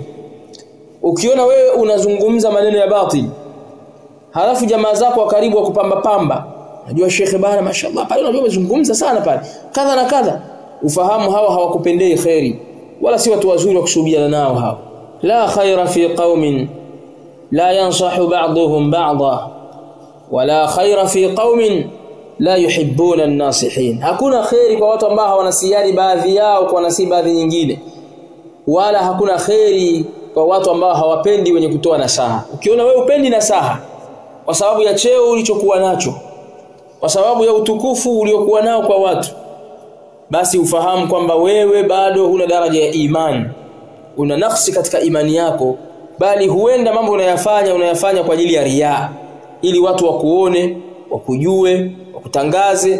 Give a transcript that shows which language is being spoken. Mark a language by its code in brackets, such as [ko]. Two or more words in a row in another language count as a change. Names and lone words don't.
[sw] Ukiona wewe unazungumza maneno ya batil halafu jamaa zako wa karibu wa kupamba pamba, najua shekhe bana mashallah pale unajua umezungumza sana pale kadha na kadha, ufahamu hawa hawakupendei khairi wala si watu wazuri wa kusubiana nao hao. [ar] لا خير في قوم لا ينصح بعضهم بعضا ولا خير في قوم لا يحبون الناصحين. [sw] Hakuna khairi kwa watu ambao hawanasiani baadhi yao kwa nasi baadhi nyingine, wala hakuna khairi kwa watu ambao hawapendi wenye kutoa nasaha. Ukiona wewe upendi nasaha kwa sababu ya cheo ulichokuwa nacho, kwa sababu ya utukufu uliokuwa nao kwa watu, basi ufahamu kwamba wewe bado huna daraja ya imani, una nafsi katika imani yako, bali huenda mambo unayafanya kwa ajili ya riya, ili watu wakuone, wakujue, wakutangaze.